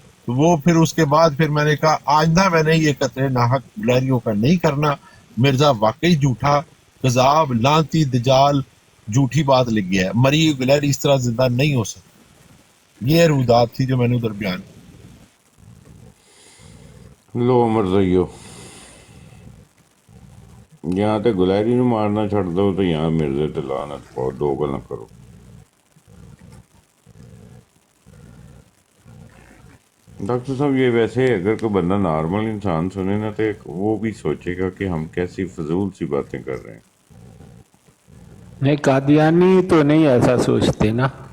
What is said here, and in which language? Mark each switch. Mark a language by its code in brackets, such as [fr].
[ur] تو وہ پھر اس کے بعد پھر میں نے کہا آئندہ میں نے یہ قطرے ناحق گلہریوں کا نہیں کرنا. مرزا واقعی جھوٹا, کذاب, لانتی, دجال, جھوٹی بات لگ گیا ہے. مری ہوئی گلہری اس طرح زندہ نہیں ہو سکتی. یہ رودات تھی جو میں نے ادھر بیان کی. [pa] لو مرزیو, یہاں تے گلہری نو مارنا چھڑ دو تو یہاں مرزے تے لعنت پاؤ, دو گلاں کرو. [ur] ڈاکٹر صاحب یہ ویسے اگر کوئی بندہ نارمل انسان سنے نا تو وہ بھی سوچے گا کہ ہم کیسی فضول سی باتیں کر رہے ہیں. نہیں, قادیانی تو نہیں ایسا سوچتے نا.